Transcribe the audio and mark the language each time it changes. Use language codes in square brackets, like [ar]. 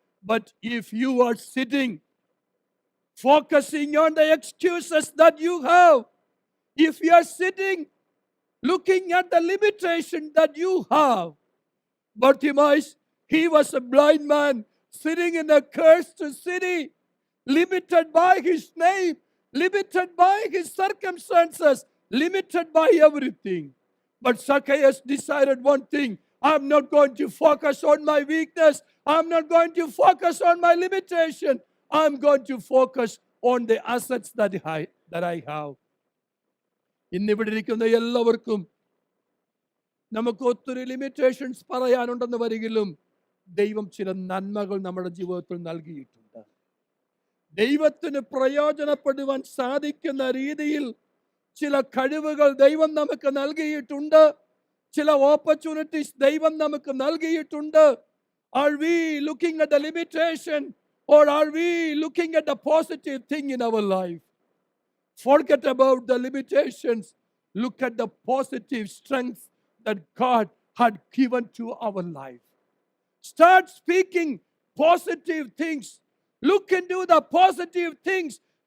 [en] But if you are sitting, focusing on the excuses that you have, if you are sitting, looking at the limitation that you have, Bartimaeus, he was a blind man sitting in a cursed city, limited by his name, limited by his circumstances, limited by everything. But Zacchaeus decided one thing: I'm not going to focus on my weakness. I'm not going to focus on my limitation. I'm going to focus on the assets that I have. [ml] ഇന്നിവിടെ ഇരിക്കുന്ന എല്ലാവർക്കും നമുക്ക് ഒത്തിരി limitations പറയാനുണ്ടെന്ന് വരികിലും ദൈവം ചില നന്മകൾ നമ്മുടെ ജീവിതത്തിൽ നൽകിയിട്ടുണ്ട്. ദൈവത്തിന് പ്രയോജനപ്പെടുവാൻ സാധിക്കുന്ന രീതിയിൽ ചില കഴിവുകൾ ദൈവം നമുക്ക് നൽകിയിട്ടുണ്ട്. ചില ഓപ്പർച്യൂണിറ്റീസ് ദൈവം നമുക്ക് നൽകിയിട്ടുണ്ട്. [en] Are we looking at the limitation or are we looking at the positive thing in our life? Forget about the limitations. Look at the positive strength that God had given to our life. Start speaking positive things. Look into the positive things.